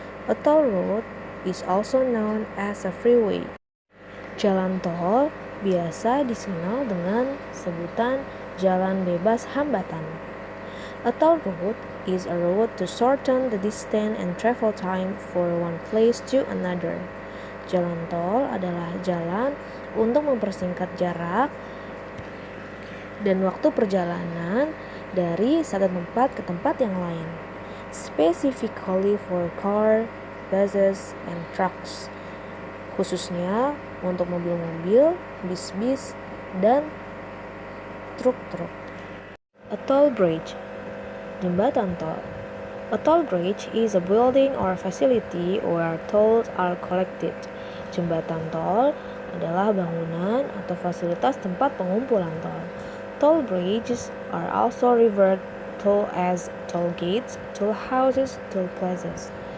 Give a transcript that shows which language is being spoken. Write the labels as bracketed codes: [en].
[en] A toll road is also known as a freeway. [id] Jalan tol biasa dikenal dengan sebutan jalan bebas hambatan. [en] A toll road is a road to shorten the distance and travel time for one place to another. [id] Jalan tol adalah jalan untuk mempersingkat jarak dan waktu perjalanan dari satu tempat ke tempat yang lain. [en] Specifically for car, buses, and trucks. [id] Khususnya untuk mobil-mobil, bis-bis, dan truk-truk. [en] A toll bridge, [id] jembatan tol. [en] A toll bridge is a building or facility where tolls are collected. [id] Jembatan tol adalah bangunan atau fasilitas tempat pengumpulan tol. [en] Toll bridges are also referred to as toll gates, toll houses, toll plazas.